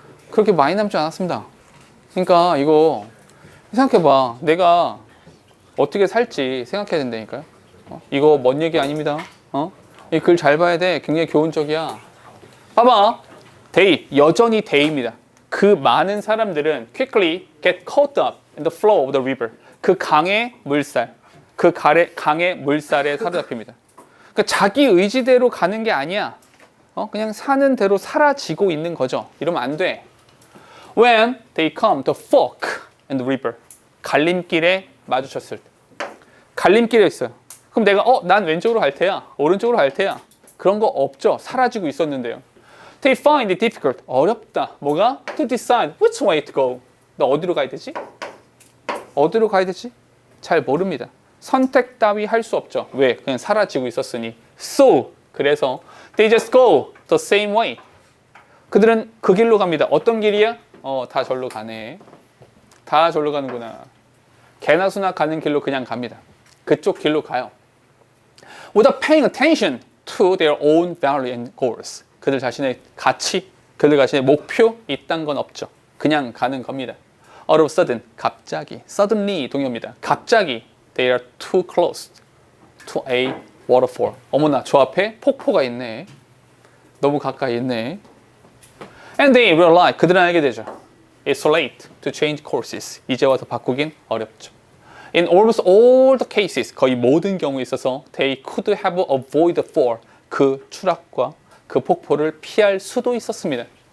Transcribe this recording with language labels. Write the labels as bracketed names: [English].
[Korean] 그렇게 많이 남지 않았습니다. 그러니까 이거 생각해봐. 내가 어떻게 살지 생각해야 된다니까요. 이거 먼 얘기 아닙니다. 이 글 잘 봐야 돼. 굉장히 교훈적이야. 봐봐. day, 여전히 day입니다. 그 많은 사람들은 [English] quickly get caught up in the flow of the river. [Korean] 그 강의 물살, 강의 물살에 사로잡힙니다. 그러니까 자기 의지대로 가는 게 아니야. 그냥 사는 대로 사라지고 있는 거죠. 이러면 안 돼. [English] When they come to fork in the river. [Korean] 갈림길에 마주쳤을 때. 갈림길에 있어요. 그럼 내가 난 왼쪽으로 갈 테야. 오른쪽으로 갈 테야. 그런 거 없죠. 사라지고 있었는데요. [English] They find it difficult. [Korean] 어렵다. 뭐가? [English] To decide which way to go. [Korean] 너 어디로 가야 되지? 어디로 가야 되지? 잘 모릅니다. 선택 따위 할 수 없죠. 왜? 그냥 사라지고 있었으니. [English] So, [Korean] 그래서 [English] they just go the same way. [Korean] 그들은 그 길로 갑니다. 어떤 길이야? 다 절로 가네. 다 절로 가는구나. 개나 소나 가는 길로 그냥 갑니다. 그쪽 길로 가요. [English] Without paying attention to their own value and goals. [Korean] 그들 자신의 가치, 그들 자신의 목표 이딴 건 없죠. 그냥 가는 겁니다. [English] All of a sudden, [Korean] 갑자기. [English] Suddenly [Korean] 동요입니다. 갑자기 [English] They are too close to a waterfall. [Korean] 어머나, 저 앞에 폭포가 있네. 너무 가까이 있네. [English] And they realize, [Korean] 그들은 알게 되죠. [English] It's late to change courses. [Korean] 이제 와서 바꾸긴 어렵죠. [English] In almost all the cases, [Korean] 거의 모든 경우에 있어서 [English] they could have avoided fall. [Korean] 그 추락과 그 폭포를 피할 수도 있었습니다.